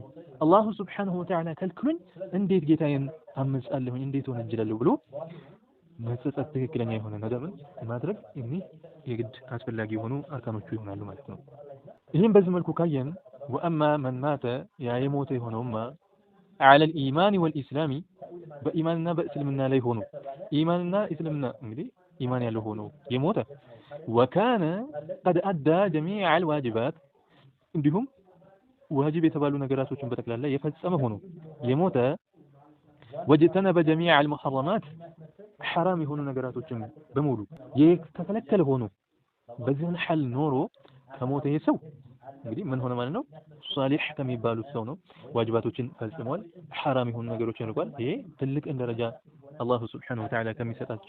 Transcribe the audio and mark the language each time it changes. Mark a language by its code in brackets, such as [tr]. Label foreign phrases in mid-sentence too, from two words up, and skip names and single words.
[ar] الله سبحانه وتعالى [am] ከልክሉኝ እንዴት ጌታዬን አመጻለሁኝ? እንዴት ወንጀላለሁ ብሎ መጸጸት ትክክለኛ የሆነ ነገርን ማድረግ እዚህ የግድ አስፈላጊ የሆኑ አርካኖቹ ይሆናሉ ማለት ነው። ይህም በዚህ መልኩ ካየን [ar] وأما من مات [am] ያ የሞተ የሆነውማ [ar] على الإيمان والإسلام [am] በኢማንና በእስልምና ላይ ሆኖ ኢማንና እስልምና እንግዲህ ኢማን ያለው ሆኖ የሞተ [ar] وكان قد أدى جميع الواجبات [am] እንዲሁም ዋጅብ የተባሉ ነገራቶችን በተክላላ የፈጸመ ሆኖ የሞተ [ar] وجتنب جميع المحرمات [am] حرام የሆኑ ነገራቶችን በሙሉ የተከለከለ ሆኖ በዚህን ሐል ኖሮ ከሞተ ሰው እንግዲህ ምን ሆነ ማለት ነው? ሷሊህ ከሚባሉት ሰው ነው። ዋጅባቶችን ፈጽሟል፣ ሐራም የሆኑ ነገሮችን ርቋል። ይሄ ትልቅ ደረጃ [ar] الله سبحانه وتعالى [am] ከሚሰጣቸው